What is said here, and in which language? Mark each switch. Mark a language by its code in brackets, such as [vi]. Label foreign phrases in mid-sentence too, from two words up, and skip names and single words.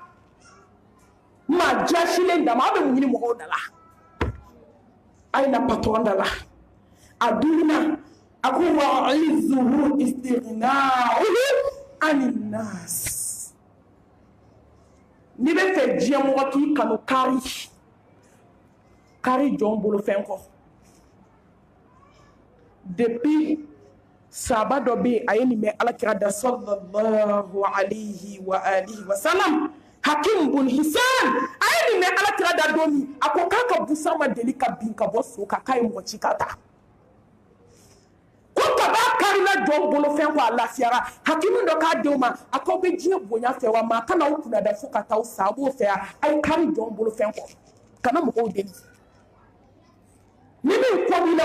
[bm] maa jasilen dama a bɛ mun ɲini mɔgɔw da la a ye na patron da la a dumuna a ko [ar] وعزه استغناؤه عن الناس [bm] n'i bɛ fɛ diɲɛ mɔgɔ k'i kanu kari jɔn bolo fɛn kɔ depuis sahaba dɔ bɛ yen a ye nin mɛn alakira da [ar] صلى الله عليه وآله وسلم [bm] hakim bun hisan a ye nin mɛn alakira da don min a ko k'a ka busan ma deli ka bin ka bɔ so kan k'a ye mɔgɔ ci ka ta ko kaba karila jɔn bolo fɛn kɔ a lafiyara hakimu dɔ k'a denw ma a k'aw bɛ diɲɛ bonya fɛ wa maa kana aw kunnada fo ka taa sa a b'o fɛ yan a ye kari jɔn bolo fɛn kɔ kana mɔgɔw deli ni min kɔ b'i la